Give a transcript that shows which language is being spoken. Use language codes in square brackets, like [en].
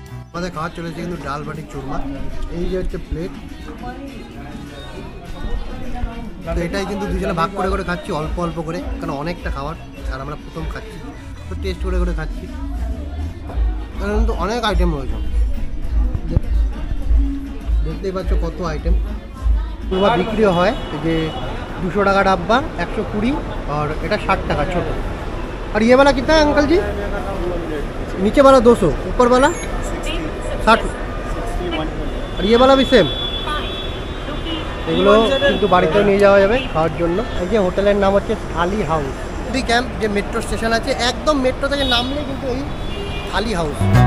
[bn] আমাদের খাওয়া চলেছে কিন্তু ডালবাটি চুরমা। এই যে হচ্ছে প্লেট, তো এটাই কিন্তু দুজনে ভাগ করে করে খাচ্ছি, অল্প অল্প করে, কারণ অনেকটা খাবার আর আমরা প্রথম খাচ্ছি, তো টেস্ট করে করে খাচ্ছি। কিন্তু অনেক আইটেম রয়েছে, দেখতেই পাচ্ছ কত আইটেম। চুরমা বিক্রিও হয় যে 200 টাকা ডাব্বা, 120, और এটা 60 টাকা ছোট। [hi] और ये वाला कितना है अंकल जी? नीचे वाला 200, ऊपर वाला 60, और ये वाला भी सेम। [bn] এগুলো কিন্তু বাড়িতেও নিয়ে যাওয়া যাবে খাওয়ার জন্য। এই যে হোটেলের নাম হচ্ছে থালি হাউস। দুই ক্যাম্প যে মেট্রো স্টেশন আছে, একদম মেট্রো থেকে নামলে কিন্তু এই থালি হাউস।